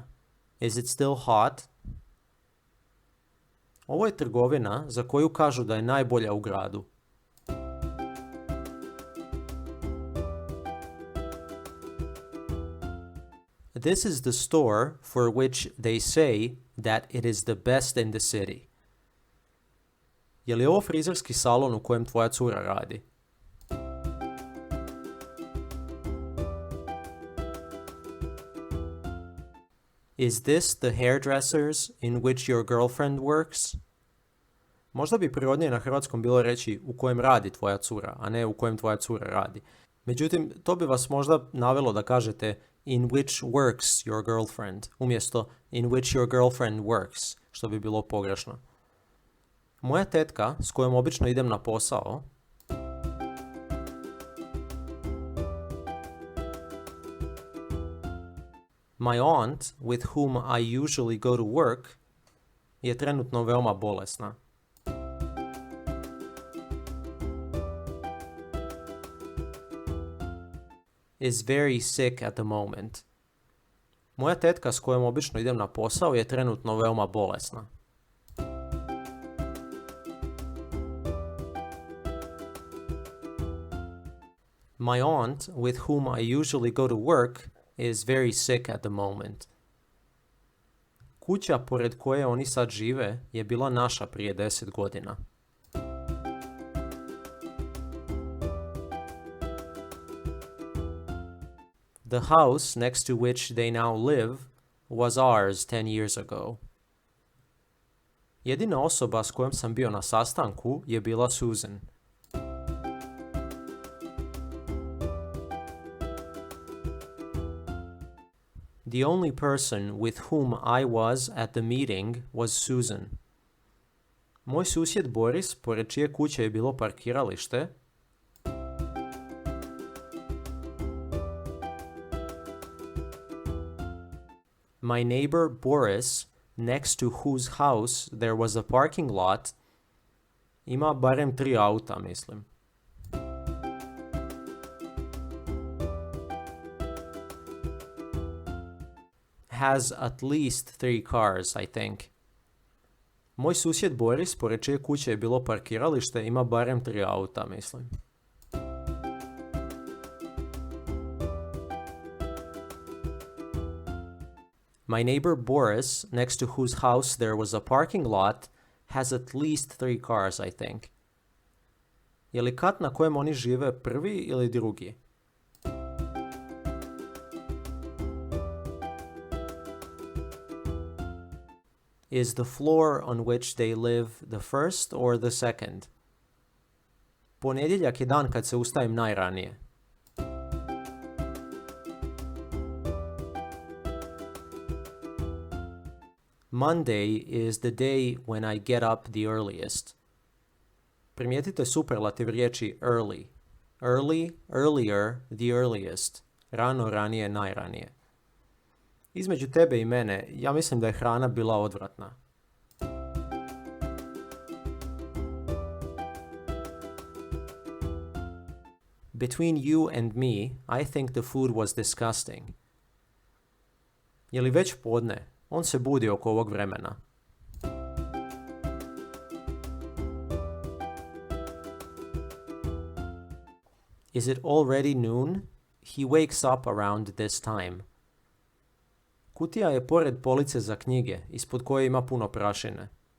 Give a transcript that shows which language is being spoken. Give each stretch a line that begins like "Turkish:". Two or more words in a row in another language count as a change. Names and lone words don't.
English: Is it still hot?
Croatian: Ovo je trgovina za koju kažu da je najbolja u gradu.
English: This is the store for which they say that it is the best in the city.
Croatian: Je li ovo frizerski salon u kojem tvoja cura radi?
English: Is this the hairdressers in which your girlfriend works?
Croatian: Možda bi prirodnije na hrvatskom bilo reći u kojem radi tvoja cura, a ne u kojem tvoja cura radi. Međutim, to bi vas možda navelo da kažete
English: in which works your girlfriend,
Croatian: umjesto
English: in which your girlfriend works,
Croatian: što bi bilo pogrešno. Moja tetka, s kojom obično idem na posao,
English: my aunt, with whom I usually go to work,
Croatian: je trenutno veoma bolesna.
English: Is very sick at the moment.
Croatian: Moja tetka s kojom obično idem na posao je trenutno veoma bolesna.
English: My aunt, with whom I usually go to work, is very sick at the moment.
Croatian: Kuća pored koje oni sad žive je bila naša prije 10 godina.
English: The house next to which they now live was ours 10 years ago.
Croatian: Jedina osoba s kojom sam bio na sastanku je bila Susan.
English: The only person with whom I was at the meeting was Susan.
Croatian: Moj susjed Boris, pored čije kuće je bilo parkiralište,
English: my neighbor Boris, next to whose house there was a parking lot,
Croatian: ima barem 3 auta, mislim.
English: Has at least 3 cars, I think.
Croatian: Moj susjed Boris, pored čije kuće je bilo parkiralište, ima barem 3 auta, mislim.
English: My neighbor Boris, next to whose house there was a parking lot, has at least 3 cars, I think.
Croatian: Je li kat na kojem oni žive prvi ili drugi?
English: Is the floor on which they live the first or the second?
Croatian: Ponedjeljak je dan kad se ustajem najranije.
English: Monday is the day when I get up the earliest.
Croatian: Primijetite superlativ riječi early.
English: Early, earlier, the earliest.
Croatian: Rano, ranije, najranije. Između tebe i mene, ja mislim da je hrana bila odvratna.
English: Between you and me, I think the food was disgusting.
Croatian: Je li već podne? On se budi oko ovog vremena.
English: Is it already noon? He wakes up around this time.
Croatian: Kutija je pored police za knjige, ispod koje ima puno prašine.